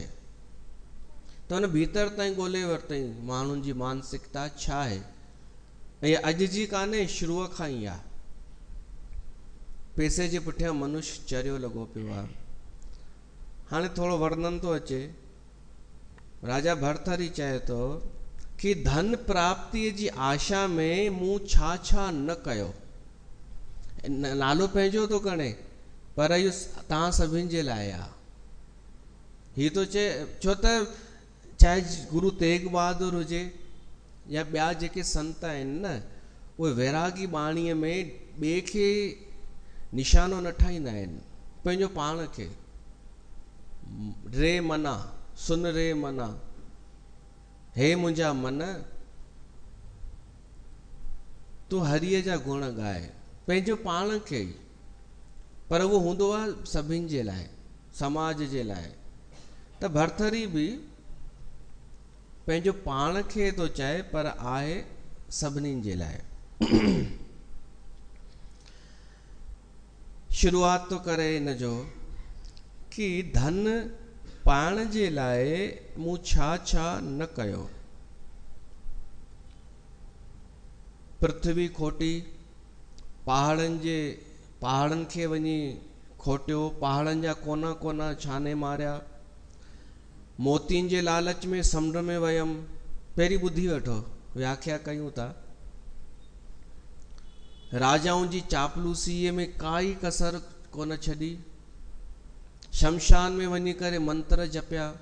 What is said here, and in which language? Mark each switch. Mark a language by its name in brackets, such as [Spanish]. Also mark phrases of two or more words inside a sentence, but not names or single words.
[Sindhi] त हुन भीतर ताईं ॻोल्हे वरितई माण्हुनि जी मानसिकता छा आहे। ऐं अॼु जी कान्हे, शुरूअ खां ई आहे। पैसे जे पुठियां मनुष्य चरियो लॻो पियो आहे। हाणे थोरो वर्णन थो अचे। राजा भर्तरी चए थो कि धन प्राप्तिअ जी आशा में मूं छा छा न कयो। नालो पंहिंजो थो खणे, पर इहो तव्हां सभिनि जे लाइ आहे। हीअ थो चए, छो त चाहे गुरु तेग बहादुर हुजे या ॿिया जेके संत आहिनि न, उहे वैरागी बाणीअ में ॿिए खे निशानो न ठाहींदा आहिनि, पंहिंजो पाण खे। रे मना, सुन रे मना, हे मुंहिंजा मन, तूं हरीअ जा गुण ॻाए, पंहिंजो पाण खे ई। पर उहो हूंदो आहे सभिनि जे लाइ, समाज जे लाइ। त भर्तरी बि पंहिंजो पाण खे थो चए, पर आहे सभिनीनि जे लाइ। शुरूआत तो करे इन जो कि धन पाइण जे लाइ मूं छा छा न कयो। पृथ्वी खोटी, पहाड़नि खे वञी खोटियो, पहाड़नि जा कोना कोना छाने मारिया, मोतियुनि जे लालच में समुंड में वयमि। पहिरीं ॿुधी वठो, व्याख्या कयूं था। राजाउनि जी चापलूसीअ में काई कसर कोन छॾी, शमशान में वञी करे मंत्र जपिया।